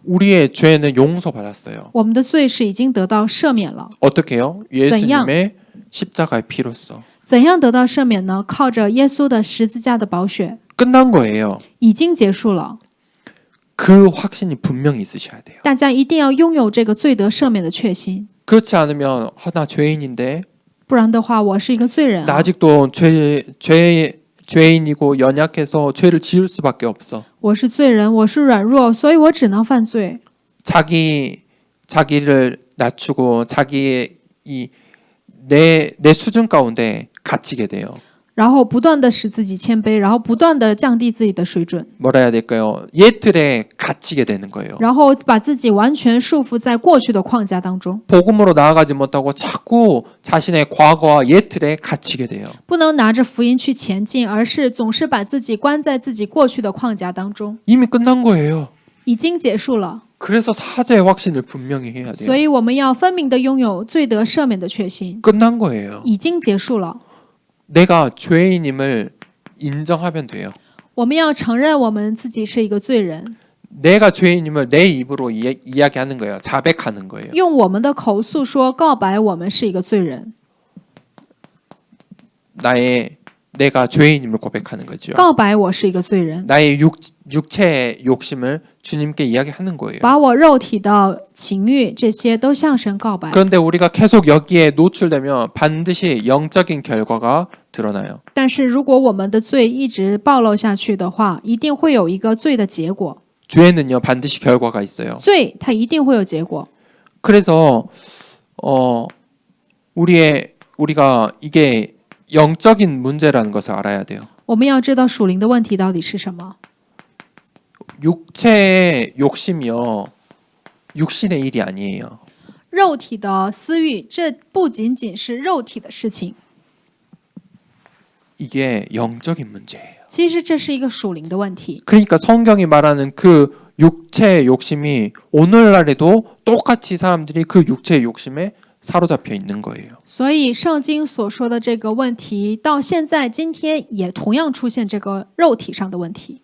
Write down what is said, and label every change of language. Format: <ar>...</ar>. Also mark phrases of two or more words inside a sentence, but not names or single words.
<ko>우리의 죄는 용서받았어요.</ko> <zh>我们的罪是已经得到赦免了。</zh> <ko>어떻게요? 예수님의 십자가의 피로써</ko> <zh>怎样得到赦免呢？靠着耶稣的十字架的宝血，</zh> <ko>끝난 거예요.</ko> <zh>已经结束了。</zh> <ko>그 확신이 분명히 있으셔야 돼요.</ko> <zh>大家一定要拥有这个罪得赦免的确信，</zh> <ko>그렇지 않으면 나 죄인인데</ko> <zh>不然的话，我是一个罪人、</zh> <ko>나 啊， 아직도 죄인이고 연약해서 죄를 지을 수밖에 없어.</ko> <zh>我是罪人，我是软弱，所以我只能犯罪。</zh> <ko>자기를 낮추고 자기의 내 수준 가운데 갇히게 돼요.</ko> <zh>然后不断的使自己谦卑，然后不断的降低自己的水准，</zh> <ko>뭐라 해야 될까요? 옛틀에 갇히게 되는 거예요.</ko> <zh>然后把自己完全束缚在过去的框架当中，</zh> <ko>복음으로 나아가지 못하고 자꾸 자신의 과거와 옛틀에 갇히게 돼요.</ko> <zh>不能拿着福音去前进，而是总是把自己关在自己过去的框架当中，</zh> <ko>이미 끝난 거예요.</ko> <zh>已经结束了。</zh> <ko>그래서 사죄의 확신을 분명히 해야</ko> <zh>所</zh> <ko>돼요.</ko> <zh>以我们要分明的拥有罪得赦免的确信，</zh> <ko>끝난 거예요.</ko> <zh>已经结束了。</zh> <ko>내가 죄인임을 인정하면 돼요.</ko> <zh>我们要承认我们自己是一个罪人，</zh> <ko>내가 죄인임을 내 입으로 이야기하는 거예요. 자백하는 거예요.</ko> <zh>用我们的口诉说告白我们是一个罪人，</zh> <ko>내가 죄인임을 고백하는 거죠.</ko> <zh>告白我是一个罪人，</zh> <ko>나의 육체의 욕심을 주님께 이야기하는 거예요.</ko> <zh>把我肉体的情欲这些都向神告白。</zh> <ko>그런데 우리가 계속 여기에 노출되면 반드시 영적인 결과가 드러나요.</ko> <zh>但是如果我们的罪一直暴露下去的话，一定会有一个罪的结果。</zh> <ko>죄는요 반드시 결과가 있어요.</ko> <zh>罪它一定会有结果。</zh> <ko>그래서 우리가 이게 영적인 문제라는 것을 알아야 돼요.</ko> <zh>我们要知道属灵的问题到底是什么。</zh> <ko>육체의 욕심이요 육신의 일이 아니에요.</ko> <zh>肉体的私欲，这不仅仅是肉体的事情，</zh> <ko>이게 영적인 문제예요.</ko> <zh>其实这是一个属灵的问题。</zh> <ko>그러니까 성경이 말하는 그 육체의 욕심이 오늘날에도 똑같이 사람들이 그 육체의 욕심에 사로잡혀 있는 거예요.</ko> <zh>所以圣经所说的这个问题，到现在今天也同样出现这个肉体上的问题。</zh>